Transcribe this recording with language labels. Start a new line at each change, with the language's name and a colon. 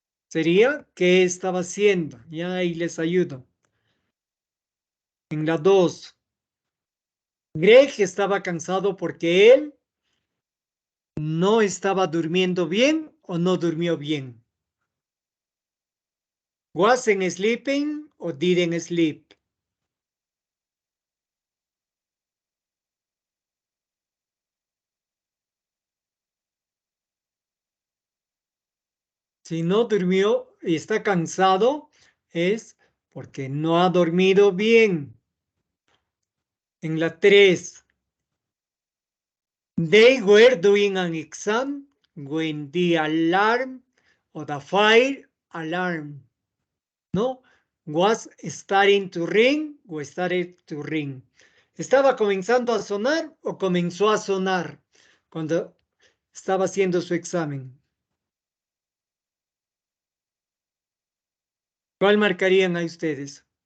Spanish: Sería, ¿qué estaba haciendo? Ya ahí les ayudo. En la 2, Greg estaba cansado porque él no estaba durmiendo bien o no durmió bien.
English: Wasn't sleeping o didn't sleep.
Spanish: Si no durmió y está cansado, es porque no ha dormido bien.
English: En la 3, they were doing an exam when the alarm or the fire alarm, ¿no? Was starting to ring o started to ring.
Spanish: ¿Estaba comenzando a sonar o comenzó a sonar cuando estaba haciendo su examen? ¿Cuál marcarían a ustedes?